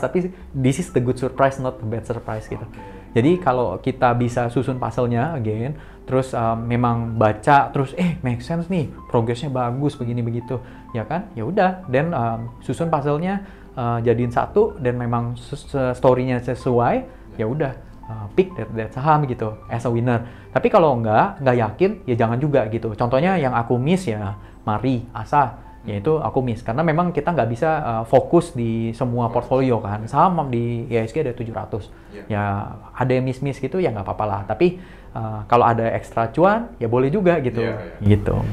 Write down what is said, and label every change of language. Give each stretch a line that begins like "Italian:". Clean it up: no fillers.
Indonesian: Tapi
English: this is the good surprise, not the bad surprise
Indonesian: gitu. Jadi kalau kita bisa susun puzzle-nya again, terus memang baca, terus
English: make sense
Indonesian: nih, progresnya bagus begini begitu, ya kan? Ya udah, then susun puzzle-nya jadiin satu dan memang story-nya sesuai, ya udah.
English: Pick that
Indonesian: saham gitu
English: as a winner.
Indonesian: Tapi kalau nggak yakin ya jangan juga gitu. Contohnya yang aku miss ya Mari, Asa, yaitu aku miss karena memang kita nggak bisa fokus di semua portfolio kan. Saham di IHSG ada 700. Ya ada yang miss gitu ya nggak apa-apa lah. Tapi kalau ada ekstra cuan ya boleh juga gitu. Gitu.